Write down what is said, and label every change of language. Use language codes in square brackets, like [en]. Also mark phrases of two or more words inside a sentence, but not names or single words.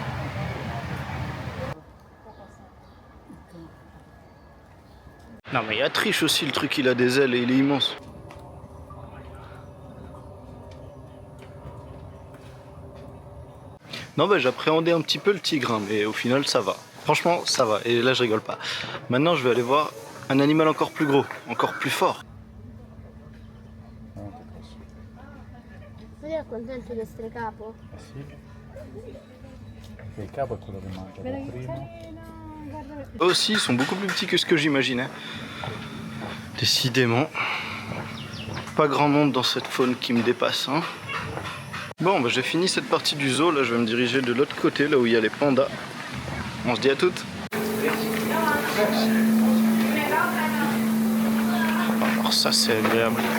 [fr] Non mais il y a triche aussi, le truc il a des ailes et il est immense. Non bah j'appréhendais un petit peu le tigre, hein, mais au final ça va. Franchement ça va, et là je rigole pas. Maintenant je vais aller voir un animal encore plus gros, encore plus fort. [it] Sei contento di essere capo? Sì. Il capo è quello che mangia prima. [fr] Eux aussi ils sont beaucoup plus petits que ce que j'imaginais. Décidément, pas grand monde dans cette faune qui me dépasse, hein. Bon bah j'ai fini cette partie du zoo, là je vais me diriger de l'autre côté, là où il y a les pandas. On se dit à toutes. Alors ça c'est agréable.